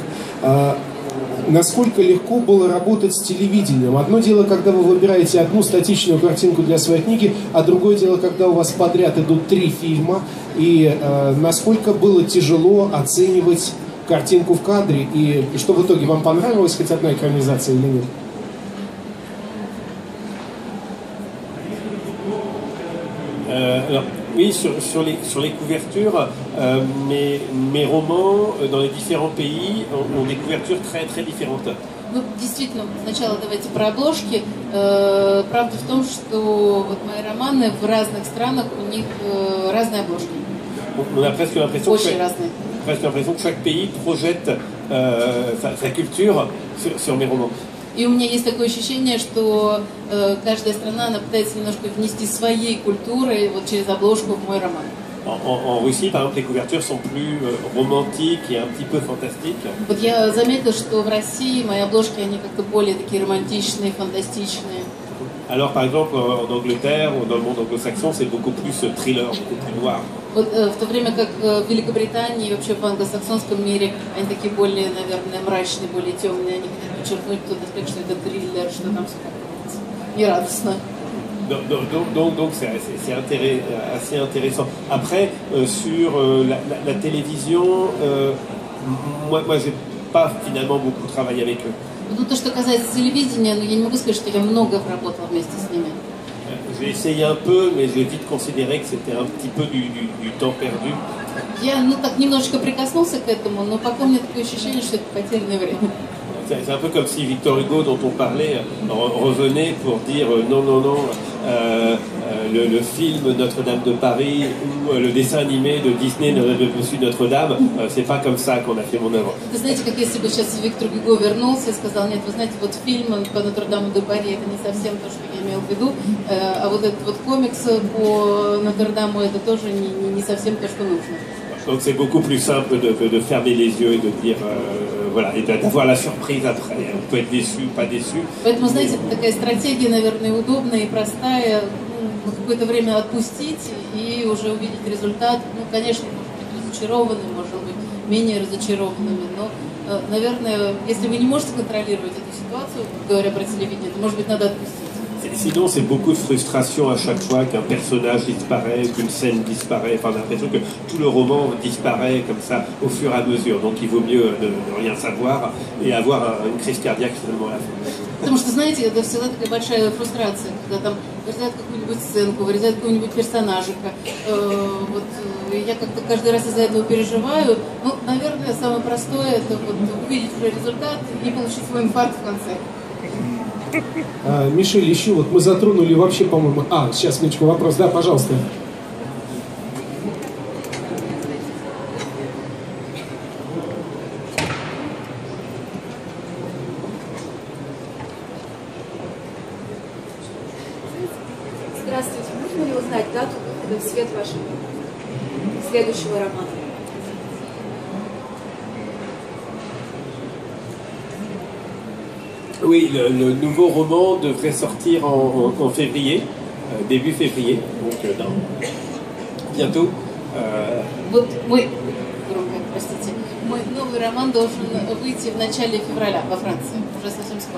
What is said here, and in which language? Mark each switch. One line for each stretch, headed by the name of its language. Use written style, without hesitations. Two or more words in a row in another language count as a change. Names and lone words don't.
Russian: Насколько легко было работать с телевидением? Одно дело, когда вы выбираете одну статичную картинку для своей книги, а другое дело, когда у вас подряд идут 3 фильма. И насколько было тяжело оценивать картинку в кадре? И что в итоге, вам понравилась хоть одна экранизация или нет?
French: Alors, oui, sur les couvertures, mes romans dans les différents pays ont des couvertures très très différentes.
Russian: Ну, действительно, сначала давайте про обложки. Правда в том, что вот мои романы в разных странах, у них разные обложки.
French: On a presque l'impression
Russian: Очень разные.
French: Que chaque pays projette sa culture sur mes romans.
Russian: И у меня есть такое ощущение, что каждая страна, она пытается немножко внести своей культуры вот через обложку в мой роман.
French: En Russie, par exemple, les couvertures sont plus romantiques et un petit peu fantastiques.
Russian: Вот я заметила, что в России мои обложки, они как-то более такие романтичные, фантастичные.
French: Alors, par exemple, en Angleterre ou dans le monde anglo-saxon, c'est beaucoup plus thriller, beaucoup plus noir.
Russian: Вот в то время как в Великобритании и вообще в англосаксонском мире они такие более, наверное, мрачные, более темные. Они хотят подчеркнуть тот аспект, что это триллер, что там все как-то нерадостно.
French: Donc c'est assez intéressant. Après, sur la télévision, moi j'ai pas finalement beaucoup travaillé avec eux.
Russian: Ну, то, что касается телевидения, я не могу сказать, что я много работала вместе с ними.
French: J'ai essayé un peu, mais j'ai vite considéré que c'était un petit peu du temps perdu.
Russian: Я, так немножечко прикоснулся к этому, но пока у меня такое ощущение, что это потерянное время.
French: C'est un peu comme si Victor Hugo, dont on parlait, revenait pour dire non, le film Notre-Dame de Paris ou le dessin animé de Disney de Monsieur Notre-Dame, c'est pas comme ça qu'on a fait mon œuvre.
Russian: Вы знаете, как если бы сейчас Виктор Гюго вернулся и сказал, нет, вы знаете, вот фильм по Нотр-Даму де Пари, это не совсем то, что я имел в виду, а вот этот вот комикс по Нотр-Даму, это тоже не совсем то, что нужно.
French: Donc c'est beaucoup plus simple de fermer les yeux et de dire voilà, et d'avoir la surprise après. On peut être déçu, pas déçu.
Russian: Поэтому, знаете, это такая стратегия, наверное, удобная и простая. Какое-то время отпустить и уже увидеть результат. Ну, конечно, может быть разочарованным, может быть менее разочарованными, но, наверное, если вы не можете контролировать эту ситуацию, говоря про телевидение, то, может быть, надо отпустить.
French: Sinon, c'est beaucoup de frustration à chaque fois qu'un personnage disparaît, qu'une scène disparaît. Enfin, on a l'impression que tout le roman disparaît comme ça au fur et à mesure. Donc, il vaut mieux ne rien savoir et avoir une crise cardiaque finalement à la fin.
Russian: Потому что, знаете, это всегда такая большая фрустрация, когда там вырезают какую-нибудь сценку, вырезают какого-нибудь персонажика. Вот я как-то каждый раз из-за этого переживаю. Ну, наверное, самое простое это вот увидеть уже результат и получить свой инфаркт в конце. Мишель, еще вот мы затронули вообще, по-моему... сейчас, минуточку, вопрос. Да, пожалуйста. Здравствуйте. Можно ли узнать дату выхода в свет вашего следующего романа?
French: Oui, le nouveau roman devrait sortir en février, début février, donc bientôt.
Russian: Вот мой новый роман должен выйти в начале февраля во Франции, уже совсем скоро.